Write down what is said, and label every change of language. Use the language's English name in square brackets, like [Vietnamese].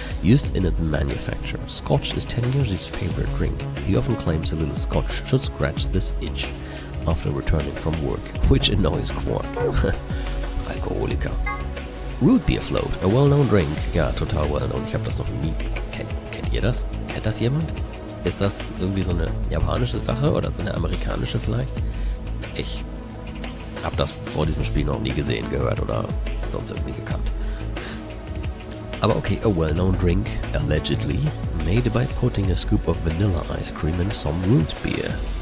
[English] Used in its manufacture. Scotch is 10 years his favorite drink. He often claims a little scotch should scratch this itch after returning from work, which annoys Quark. [German] Alkoholiker. [English] Root beer float, a well-known drink. [German] Ja, total well-known. Ich habe das noch nie... Kennt ihr das? Kennt das jemand? Ist das irgendwie so eine japanische Sache oder so eine amerikanische vielleicht? Ich habe das vor diesem Spiel noch nie gesehen, gehört oder sonst irgendwie gekannt. Aber okay, [English] a well-known drink, allegedly, made by putting a scoop of vanilla ice cream in some root beer.